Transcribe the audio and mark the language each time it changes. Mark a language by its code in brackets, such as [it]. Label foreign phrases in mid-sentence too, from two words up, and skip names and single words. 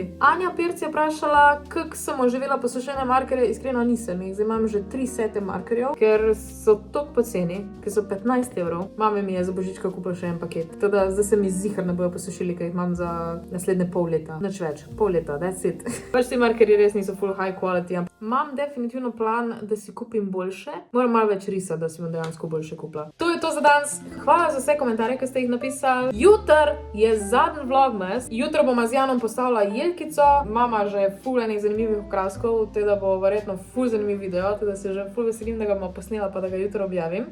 [sl] Anja Pirc je vprašala, kako sem oživela posušene markerje, iskreno nisem. Zdaj imam že 3 sete markerjev, ker so toliko poceni, ker so 15 €. Mama mi je za božička kupila še en paket. Teda zdaj se mi zihar ne bojo posušili, ker jih imam za naslednje pol leta. Nič več, pol leta, [en] that's it. [sl] Pač ti markerji res niso [en] full high quality. [sl] Imam definitivno plan, da si kupim boljše. Moram malo več risa, da si bom dejansko boljše kupila. To je to za danes. Hvala za vse komentarje, ki ste jih napisali. Jutr je zadnji vlogmas. Jutro bom z Janom postavila jelkico. Mama že ful enih zanimivih okraskov, teda bo verjetno ful zanimiv video, teda se že ful veselim, da ga bomo posnela, pa da ga jutro objavim.